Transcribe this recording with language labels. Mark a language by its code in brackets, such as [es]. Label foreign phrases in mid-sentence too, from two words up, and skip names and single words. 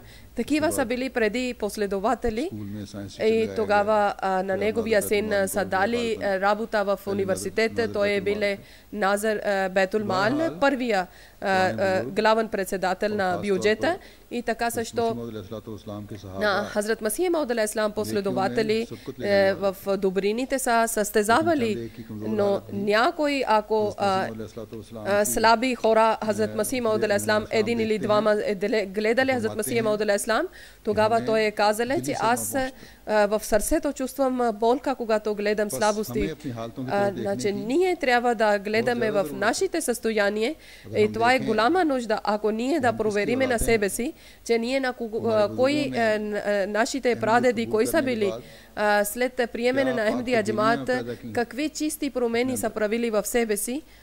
[bg] Такива са били преди последователи и тогава на неговия син са дали работа в университета. Той е биле Назар Бетул Мал, първия главен председател на бюджета и така също на Хазрат Масих Мауд [ar] عليه السلام [bg] последователи в добрините са състезавали, но някой ако слаби хора Хазрат Масих Мауд [ar] عليه السلام [bg] един или двама гледали Хазрат Масих Мауд [ar] عليه السلام, [bg] тогава той е казале, че аз в сърцето чувствам болка, когато гледам слабости. Значи ние трябва да гледаме в нашите състояния и това е голяма нужда, ако ние да провериме на себе си, че ние на кои нашите прадеди, кои са били след приемане на Ахмадия джамаат, какви чисти промени са правили в себе си.